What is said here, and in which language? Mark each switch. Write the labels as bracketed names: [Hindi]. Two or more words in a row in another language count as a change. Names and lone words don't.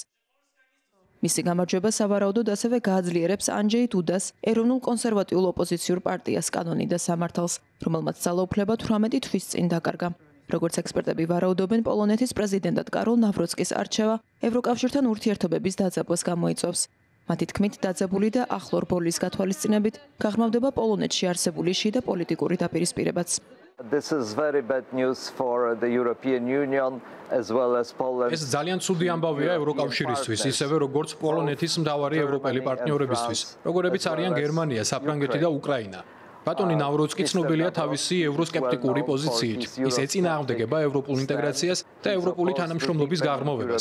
[Georgian] მისი გამარჯვება სავარაუდოდ ასევე გააძლიერებს ანჯეი დუდას ეროვნულ კონსერვატიულ ოპოზიციურ პარტიას კანონი და სამართალს, რომელმაც ძალაუფლება 18 თვის წინ დაკარგა. როგორც ექსპერტები ვარაუდობენ, პოლონეთის პრეზიდენტად კაროლ ნავროცკის არჩევა ევროკავშირთან ურთიერთობების დაძაბვას გამოიწვევს. მათი თქმით, დაძაბული და ახლო რბოლის გათვალისწინებით გაღრმავდება პოლონეთში არსებული შიდა პოლიტიკური დაპირისპირებაც. [English] This is very bad news for the European Union as well as Poland. [Georgian] ეს ძალიან ცუდი ამბავია ევროკავშირისთვის, ისევე როგორც პოლონეთის მთავარი ევროპელი პარტნიორებისთვის, როგორებიც არიან გერმანია, საფრანგეთი და უკრაინა. ბატონი ნავროცკი ცნობილია თავისი ევროსკეპტიკური პოზიციით. ის ეწინააღმდეგება ევროპულ ინტეგრაციას და ევროპული თანამშრომლობის გაღრმავებას.